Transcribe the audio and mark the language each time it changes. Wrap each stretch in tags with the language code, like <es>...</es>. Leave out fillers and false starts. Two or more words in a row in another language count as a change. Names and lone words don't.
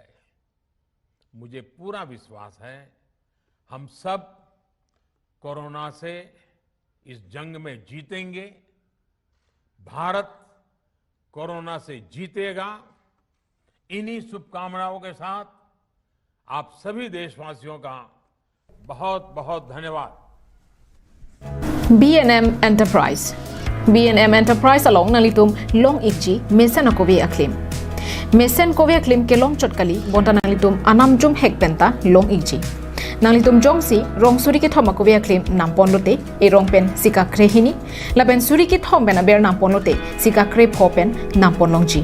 <hi>मुझे पूरा विश्वास है हम सब कोरोना से इस जंग में जीतेंगे। भारत कोरोना से जीतेगा। इन्हीं शुभकामनाओं के साथ आप सभी देशवासियों का बहुत बहुत धन्यवाद।</hi> <mjw>B&M Enterprise. B&M Enterprise along nalitum long ikji mesen akobi aklim. Mesen kovi aklim ke long chotkali bonta nalitum anamjum hekpenta long ikji. Nalitum jongsi rong suri ki thoma kovi aklim nampon lote e rong pen sika krehini laben suri ki thom bena ber nampon lote sika kre phopen nampon longji.</mjw>